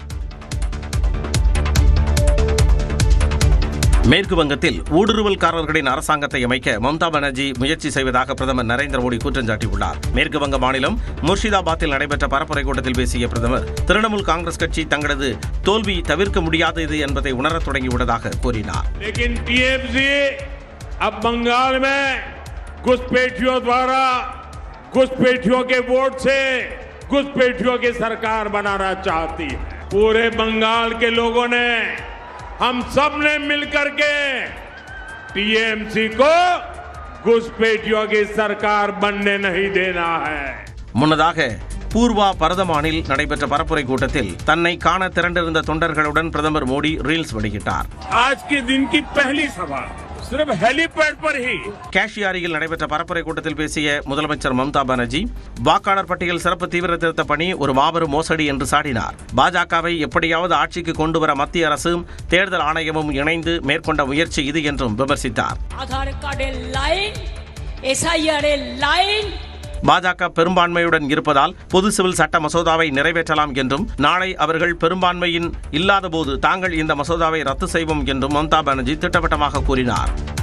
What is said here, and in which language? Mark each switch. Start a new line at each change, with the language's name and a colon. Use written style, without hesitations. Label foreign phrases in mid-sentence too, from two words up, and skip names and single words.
Tamil: மேற்கு வங்கத்தில் ஊடுருவல்காரர்களின் அரசாங்கத்தை அமைக்க மம்தா பானர்ஜி முயற்சி செய்வதாக பிரதமர் நரேந்திர மோடி குற்றம் சாட்டியுள்ளார். மேற்கு வங்க மாநிலம் முர்ஷிதாபாத்தில் நடைபெற்ற பரப்புரை கூட்டத்தில் பேசிய பிரதமர் திரிணாமுல் காங்கிரஸ் கட்சி தங்களது தோல்வி தவிர்க்க முடியாதது என்பதை உணரத் தொடங்கியுள்ளதாக கூறினார்.
Hindi: बंगाल में घुसपैठियों द्वारा घुसपैठियों के वोट से घुसपैठियों की सरकार बनाना चाहती है. पूरे बंगाल के लोगों ने, हम सब ने मिलकर के टीएमसी को घुसपैठियों की सरकार बनने नहीं देना है.
Tamil: முன்னதாக பூர்வா பரதமானில் நடைபெற்ற பரப்புரை கூட்டத்தில் தன்னை காண திரண்டிருந்த தொண்டர்களுடன் பிரதமர் மோடி ரீல்ஸ் வெளியிட்டார்.
Hindi: आज के दिन की पहली सभा सिर्फ हेलीपैड पर ही.
Tamil: காஷியாரியில் நடைபெற்ற பரப்புரை கூட்டத்தில் பேசிய முதலமைச்சர் மம்தா பானர்ஜி வாக்காளர் பட்டியல் சிறப்பு தீவிர திருத்த பணி ஒரு மாபெரும் மோசடி என்று சாடினார். பாஜகவை எப்படியாவது ஆட்சிக்கு கொண்டு வர மத்திய அரசும் தேர்தல் ஆணையமும் இணைந்து மேற்கொண்ட முயற்சி இது என்றும் விமர்சித்தார். பாஜக பெரும்பான்மையுடன் இருப்பதால் பொது சிவில் சட்ட மசோதாவை நிறைவேற்றலாம் என்றும் நாளை அவர்கள் பெரும்பான்மையின் இல்லாதபோது தாங்கள் இந்த மசோதாவை ரத்து செய்வோம் என்றும் மம்தா பானர்ஜி திட்டவட்டமாக கூறினார்.